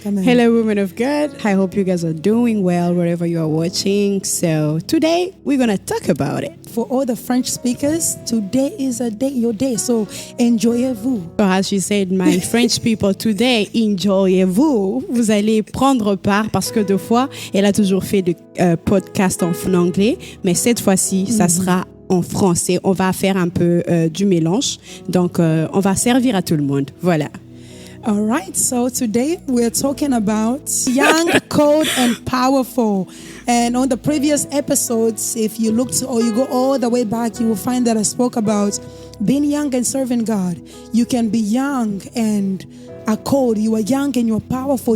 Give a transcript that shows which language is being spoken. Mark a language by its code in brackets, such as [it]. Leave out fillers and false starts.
[en] Come in. Hello, women of God. I hope you guys are doing well wherever you are watching. So today we're going to talk about it. For all the French speakers, today is your day. So [fr] enjoyez-vous. [en] So as she said, my French people, today, [fr] enjoyez-vous. Vous allez prendre part parce que deux fois, elle a toujours fait de podcasts en anglais. Mais cette fois-ci, ça sera en français. On va faire un peu du mélange. Donc, on va servir à tout le monde. Voilà. [en] All right, so today we're talking about young, cold, and powerful. And on the previous episodes, if you look to, or you go all the way back, you will find that I spoke about being young and serving God. You can be young and are cold. You are young and you are powerful.